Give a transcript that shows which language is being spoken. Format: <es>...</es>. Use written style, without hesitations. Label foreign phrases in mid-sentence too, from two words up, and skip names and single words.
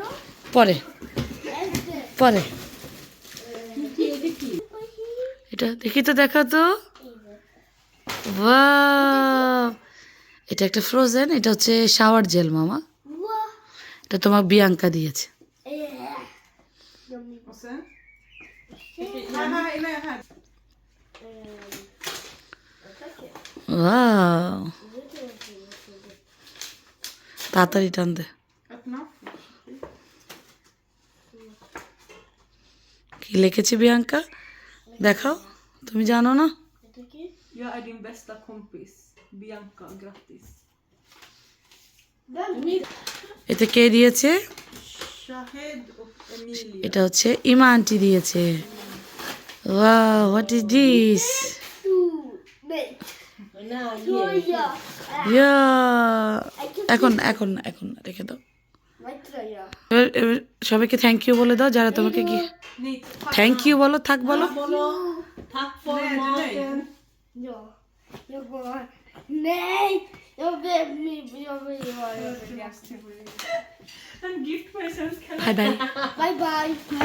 <bn>পরে পরে। এটা দেখি তো, দেখা তো। ওয়াও, এটা একটা ফ্রোজেন, এটা হচ্ছে শাওয়ার জেল মামা। বাহ, এটা তোমার বিয়াঙ্কা দিয়েছে।</bn> <sv>Och sen? Här inne här.</sv> <bn>ওয়াও, তাড়াতাড়ি টান দে।</bn> <sv>Öppna.</sv> <bn>কি লিখেছে বিয়াঙ্কা, দেখাও। তুমি জানো না? এটা কি?</bn> <sv>Jag är din bästa kompis. Bianca, grattis.</sv> <bn>এতে কে দিয়েছে?</bn> <sv>Shahed och Emilia.</sv> <bn>এটা হচ্ছে ইমা আন্টি দিয়েছে। ওয়াও,</bn> <en>What is this?</en> <sv>Tröja.</sv> <bn>ইয়া, এখন এখন এখন রেখে দাও।</bn> <sv>Vad tröja?</sv> <bn>এবার সবাইকে</bn> <en>thank you</en> <bn>বলে দাও, যারা তোমাকে কি</bn> <sv>Ni,</sv> <en>thank you</en> <bn>বলো, থাক বলো।</bn> <sv>tack för maten. Ja. Jag går. Nej! Jag vill göra det. En gift present.</sv> <en>bye bye. Bye bye.</en>